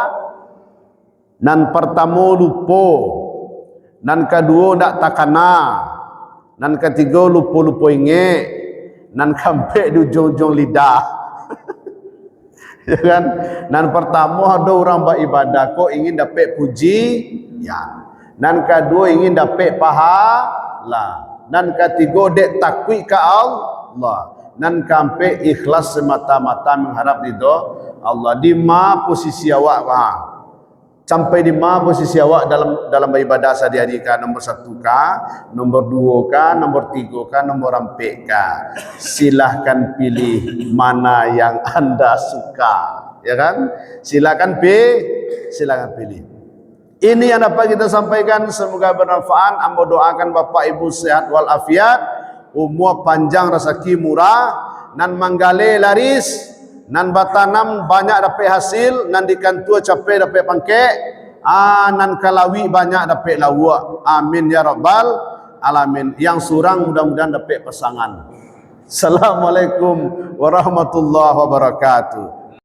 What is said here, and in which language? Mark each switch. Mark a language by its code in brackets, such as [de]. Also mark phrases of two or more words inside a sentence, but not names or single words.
[id] Yang pertama lupa, yang kedua tidak takana, yang ketiga lupa-lupa ingat, nan kampek di ujung-ujung lidah. Ya kan? [min] Nan pertama ada orang beribadah kok ingin dapat puji, ya. Nan kedua ingin dapat pahala. Nan ketiga dek takwi ke Allah. Nan kampek ikhlas semata-mata mengharap ridha Allah. Di ma posisi awak sampai di mana posisi awak dalam beribadah sehari-hari kah? [id] Nombor 1 kah? Nombor 2 kah? Nombor 3 kah? Nombor 4 kah? Silahkan pilih mana yang anda suka, ya kan? Silahkan pilih. Ini yang dapat kita sampaikan, semoga bermanfaat. [min] Ambo doakan Bapak Ibu sehat walafiat, umur panjang, rezeki murah, nan manggale laris, nan batanam banyak dapat hasil, nan dikantua capek dapat pangkek, nan kalawi banyak dapat lawa. [ar] Amin ya rabbal alamin. [min] Yang surang mudah-mudahan dapat pasangan. [ar] Assalamualaikum warahmatullahi wabarakatuh.